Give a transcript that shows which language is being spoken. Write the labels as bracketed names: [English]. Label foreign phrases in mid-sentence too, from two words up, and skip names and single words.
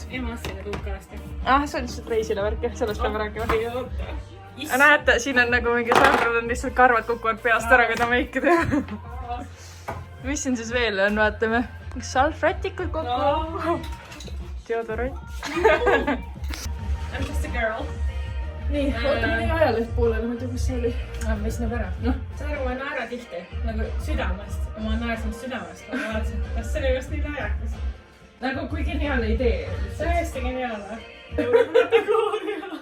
[Estonian] Emassin need uukast. See on lihtsalt reisile värk, sellest peame rääkima. Näete, siin on nagu mingi Sandral on lihtsalt karvad kukuvad peast ära, kui ta meiki teeb. Mis siin siis veel on, vaatame. Salvrätikud kokku. Deodorant. [English] I'm just a girl. [Estonian] Nii, ootame nii ajaleht poolele, ma ei tea, kus see oli. Mis nagu ära? Saad aru, ma naera tihti, nagu südamest. Ma naersin südamest, ma vaatasin, kas see oli just nii naerakas. Nagu kui geniaalne idee. See on hästi geniaalne. Kategooria.